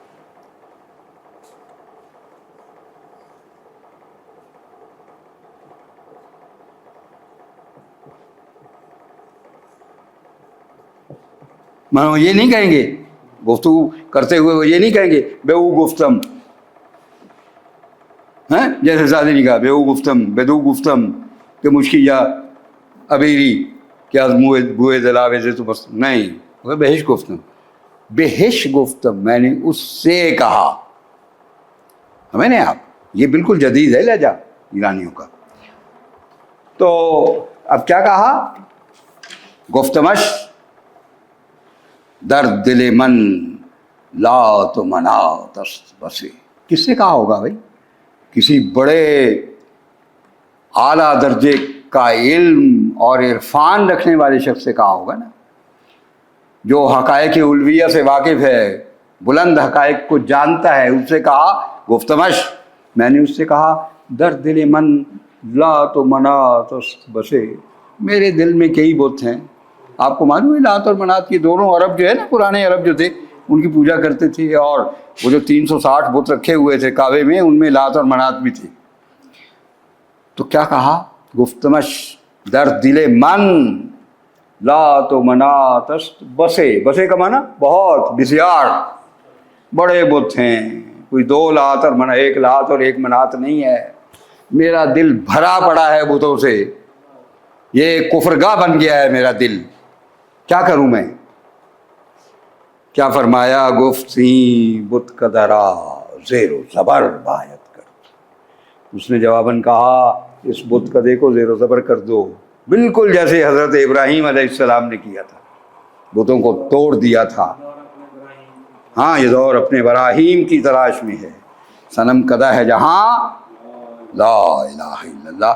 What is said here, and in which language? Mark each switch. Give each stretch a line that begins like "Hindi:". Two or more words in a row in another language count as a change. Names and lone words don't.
Urdu: مانو یہ نہیں کہیں گے گفتگو کرتے ہوئے، وہ یہ نہیں کہیں گے
Persian: بہو گفتم،
Urdu: ہیں جیسے زادی نے کہا
Persian: بہو گفتم بدو گفتم
Urdu: کہ مشکی یا ابیری کیا بوئے دلاوے سے تو بس نہیں، وہ
Persian: بہش گفتم. بہش گفتم
Urdu: میں نے اس سے کہا. ہمیں نے آپ یہ بالکل جدید ہے لہجہ ایرانیوں کا. تو اب کیا کہا؟
Persian: گفتمش در دل من لات و منات است بسے.
Urdu: کس سے کہا ہوگا بھائی؟ کسی بڑے اعلیٰ درجے کا علم اور عرفان رکھنے والے شخص سے کہا ہوگا نا، جو حقائق علویہ سے واقف ہے، بلند حقائق کو جانتا ہے. اس سے کہا گفتمش میں نے اس سے کہا
Persian: در دل من لات و منات است بسے.
Urdu: میرے دل میں کئی بت ہیں. آپ کو معلوم ہے لات اور منات کی دونوں عرب جو ہے نا، پرانے عرب جو تھے ان کی پوجا کرتے تھے، اور وہ جو 360 بت رکھے ہوئے تھے کعبے میں ان میں لات اور منات بھی تھے. تو کیا کہا؟
Persian: گفتمش در دل من لات و منات است بسے.
Urdu: بسے کا معنی بہت، بسیار بڑے بت ہیں. کوئی 2 لات اور منات، 1 لات اور 1 منات نہیں ہے. میرا دل بھرا پڑا ہے بتوں سے، یہ کفرگاہ بن گیا ہے میرا دل. کیا کروں میں؟ کیا فرمایا؟
Persian: گفتی بت قدرا زیر و زبر باید کر.
Urdu: اس نے جواباً کہا اس بت قدے کو زیر و زبر کر دو، بالکل جیسے حضرت ابراہیم
Arabic: علیہ السلام
Urdu: نے کیا تھا، بتوں کو توڑ دیا تھا. ہاں یہ دور اپنے ابراہیم کی تلاش میں ہے. صنم قدہ ہے جہاں
Arabic: لا الہ الا اللہ.